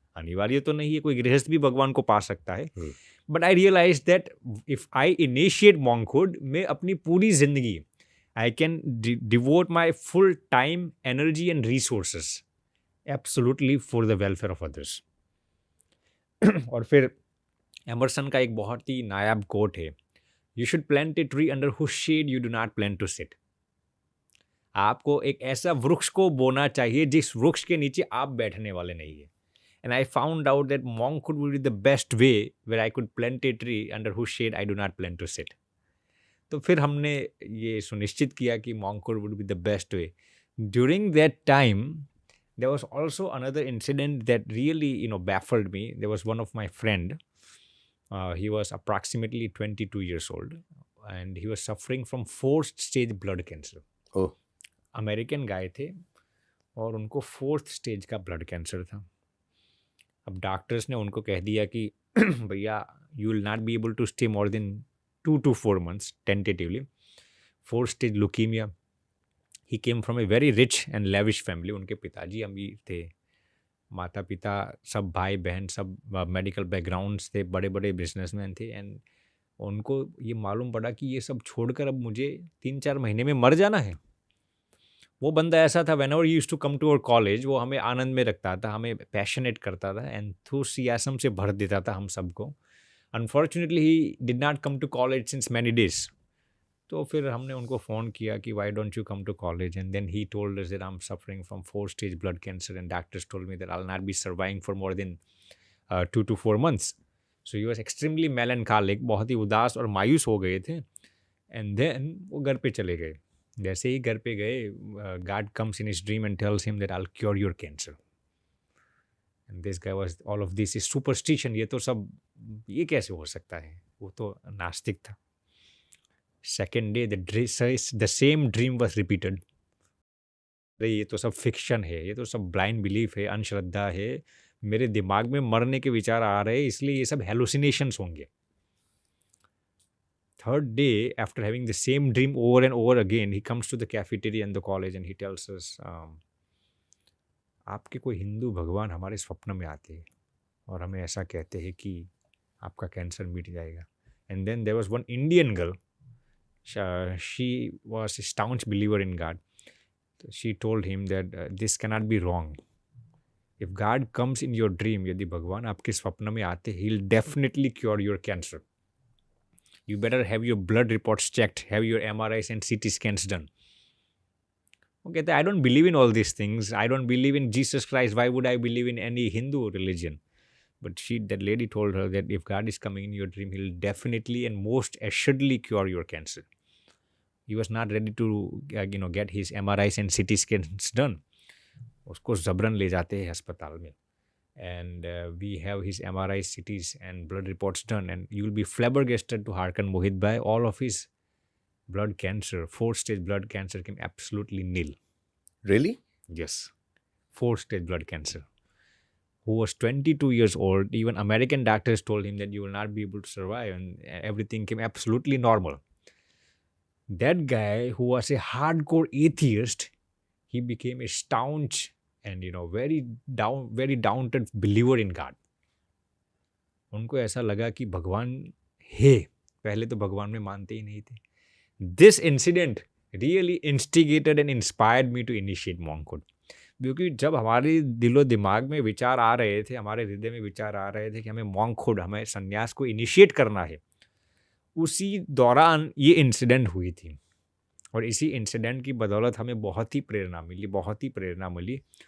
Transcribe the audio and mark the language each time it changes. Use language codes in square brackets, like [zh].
[hi] अनिवार्य तो नहीं है, कोई गृहस्थ भी भगवान को पा सकता है। [en] but I realise that if I initiate monkhood, [hi] मैं अपनी पूरी जिंदगी [en] I can devote my full time, energy and resources absolutely for the welfare of others. [hi] और फिर एमर्सन का एक बहुत ही नायाब कोट है, [en] You should plant a tree under whose shade you do not plan to sit. [hi] आपको एक ऐसा वृक्ष को बोना चाहिए जिस वृक्ष के नीचे आप बैठने वाले नहीं है. [en] And I found out that monkhood would be the best way where I could plant a tree under whose shade I do not plan to sit. [hi] तो फिर हमने ये सुनिश्चित किया कि [en] monkhood would be the best way. During that time, there was also another incident that really, baffled me. There was one of my friend. He was approximately 22 years old, and he was suffering from 4th stage blood cancer. Oh. [hi] American गाय थे और उनको 4th stage का blood cancer था. अब doctors ने उनको कह दिया कि भैया [en] You will not be able to stay more than 2 to 4 months tentatively. 4th stage leukaemia. He came from a very rich and lavish family. [hi] उनके पिताजी अमीर थे, माता पिता सब भाई बहन सब मेडिकल बैकग्राउंड्स थे, बड़े बड़े बिजनेसमैन थे. एंड उनको ये मालूम पड़ा कि ये सब छोड़कर अब मुझे 3-4 महीने में मर जाना है. वो बंदा ऐसा था, [en] whenever he used to come to our college, [hi] वो हमें आनंद में रखता था, हमें पैशनेट करता था, एंथुसियाज्म से भर देता था हम सबको. [en] Unfortunately he did not come to college since many days. [hi] तो फिर हमने उनको फ़ोन किया कि [en] Why don't you come to college, and then he told us that I am suffering from 4th stage blood cancer and doctors told me that I will not be surviving for more than 2 to 4 months. So he was extremely melancholic, [hi] बहुत ही उदास और मायूस हो गए थे. [en] and then [hi] वो घर पे चले गए. जैसे ही घर पे गए, [en] God comes in his dream and tells him that I'll cure your cancer. And this guy was, all of this is superstition. [hi] ये तो सब, ये कैसे हो सकता है? वो तो नास्तिक था. [en] Second day, the same dream was repeated. [hi] अरे ये तो सब फिक्शन है, ये तो सब ब्लाइंड बिलीफ है, अंधश्रद्धा है, मेरे दिमाग में मरने के विचार आ रहे हैं, इसलिए ये सब हेलुसिनेशंस होंगे. [en] Third day, after having the same dream over and over again, he comes to the cafeteria in the college and he tells us, [hi] आपके कोई हिंदू भगवान हमारे स्वप्न में आते हैं और हमें ऐसा कहते हैं कि आपका कैंसर मिट जाएगा. [en] And then there was one Indian girl. She was a staunch believer in God. She told him that this cannot be wrong. If God comes in your dream, [hi] यदि भगवान आपके स्वप्न में आते, [en] he'll definitely cure your cancer. You better have your blood reports checked, have your MRIs and CT scans done. Okay, I don't believe in all these things. I don't believe in Jesus Christ. Why would I believe in any Hindu religion? But that lady told her that if God is coming in your dream, he'll definitely and most assuredly cure your cancer. He was not ready to, get his MRIs and CT scans done. [hi] उसको जबरन ले जाते हैं अस्पताल में. [en] And we have his MRIs, CTs and blood reports done, and you will be flabbergasted to hearken Mohit bhai, all of his blood cancer, 4th stage blood cancer came absolutely nil. Really? Yes. 4th stage blood cancer. Who was 22 years old, even American doctors told him that you will not be able to survive, and everything came absolutely normal. That guy who was a hardcore atheist, he became a staunch and very down to believer in God. [hi] उनको ऐसा लगा कि भगवान है. पहले तो भगवान में मानते ही नहीं थे. [en] This incident really instigated and inspired me to initiate monkhood. [hi] क्योंकि जब हमारे दिलो दिमाग में विचार आ रहे थे, हमारे हृदय में विचार आ रहे थे कि हमें monkhood, हमें संन्यास को इनिशिएट करना है, उसी दौरान ये इंसिडेंट हुई थी. और इसी इंसिडेंट की बदौलत हमें बहुत ही प्रेरणा मिली.